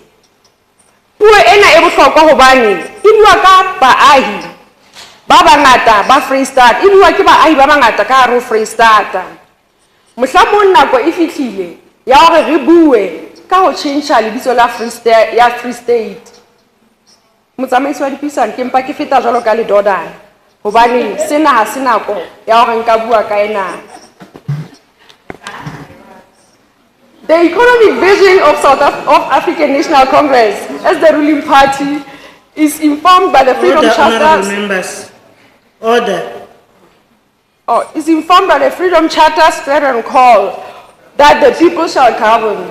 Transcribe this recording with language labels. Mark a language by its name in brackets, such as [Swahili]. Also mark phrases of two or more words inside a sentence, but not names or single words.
[Southern Sotho] Puo ena e bohlokwa hobane e bua ka baahi ba bangata ba Freistata, e bua ke baahi ba bangata ka hare ho Freistata. Mohlomong nako e fihlile ya hore re bue ka ho tjhentjha lebitso la Free State. Motsamaisi wa dipuisano ke mpa ke feta jwalo ka ledodana hobane sena ha se nako ya hore nka bua ka ena. [English] The economic vision of African National Congress as the ruling party is informed by the Freedom Charter. Honourable members. Order. Is informed by the Freedom Charter and call that the people shall govern.